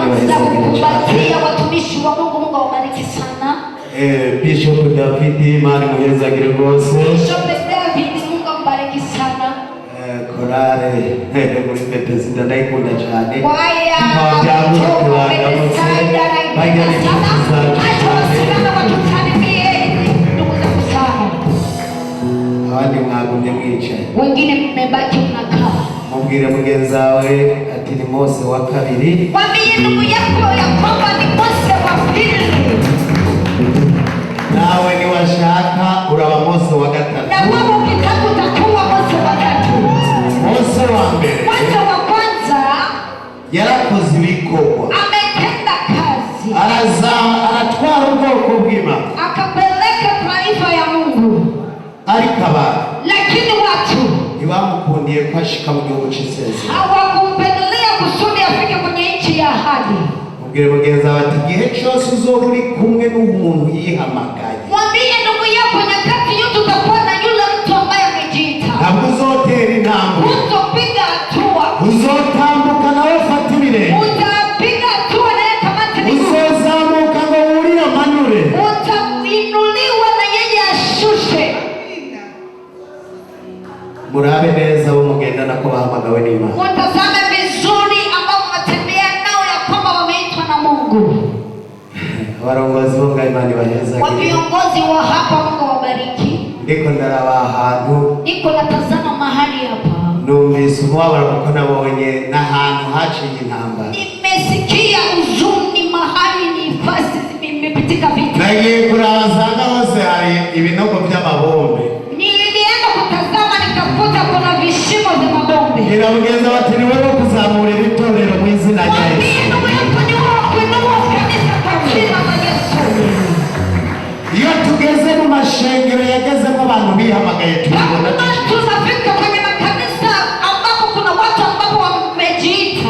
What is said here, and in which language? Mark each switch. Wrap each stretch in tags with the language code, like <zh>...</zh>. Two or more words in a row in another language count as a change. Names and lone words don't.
<sw>ibahezagira watumishi wa Mungu. Mungu awabariki sana.</sw> <rn>Bishop David Imana imuhezagire rwose.</rn> <sw>Bishop David Mungu ambariki sana.</sw> <rn>Korale muri Bethesda ndayikunda cyane. Waya abandi mwagumye mwicaye,</rn> <sw>wengine mmebaki mnakaa.</sw> <rn>Mubwire mugenzi wawe ati ni Mose wa kabiri.</rn> <sw>Mwambie ndugu yako ya kwamba ni Mose wa pili.</sw> <rn>Nawe ni washaka uraba Mose wa gatatu.</rn> <sw>Na wewe ukitaka utakuwa Mose wa tatu.</sw> <rn>Mose wa mbere,</rn> <sw>Mose wa kwanza</sw> <rn>yarakoze ibikorwa,</rn> <sw>ametenda kazi,</sw> <rn>aratwara ubwoko bw'Imana,</rn> <sw>akapeleka taifa ya Mungu.</sw> <rn>Ariko abantu,</rn> <sw>lakini watu</sw> <rn>ntibamukundiye ko ashika mu gihugu cy'isezerano,</rn> <sw>hawakumpendelea kusudi afike kwenye nchi ya ahadi.</sw> <rn>Mubwire mugenzi wawe ati igihe cyose uzoba uri kumwe n'umuntu yihamagaye,</rn> <sw>mwambie ndugu yako nyakati yote utakuwa na yule mtu ambaye amejiita.</sw> <rn>Ntabwo uzotera intambwe,</rn> <sw>utopiga hatua,</sw> <rn>uzotambuka nawe ufata ibirenge,</rn> <sw>utapiga hatua naye kamata miguu,</sw> <rn>uzozamuka ngo wurire amanure,</rn> <sw>utainuliwa na yeye ashushe.</sw> <rn>Murabe neza bo mugendana ko bahamagawe n'Imana.</rn> <sw>Mtazame vizuri ambao mnatembea nao ya kwamba wameitwa na Mungu.</sw> <rn>Abarongozi bo ngaho Imana ibahezagire.</rn> <sw>Wa viongozi wa hapa Mungu wabariki.</sw> <rn>Ndiko ndaraba ahantu,</rn> <sw>niko natazama mahali hapa,</sw> <rn>numvise umubabaro kuko nabonye n'ahantu haciye intambara.</rn> <sw>Nimesikia huzuni mahali ni fasi zimepitika vita.</sw> <rn>Nagiye kurabasanga hose hari ibinogo by'amabombe.</rn> <sw>Nilienda kutazama nikakuta kuna vishimo vya mabombe.</sw> <rn>Niramugenza bati ni wewe kuzamura itorero mu izina rya Yesu. Iyo tugeze mu mashengero yagezemo abantu bihamagaye tubona</rn> <sw>tunafika kwenye makanisa ambapo kuna watu ambao wamejiita.</sw>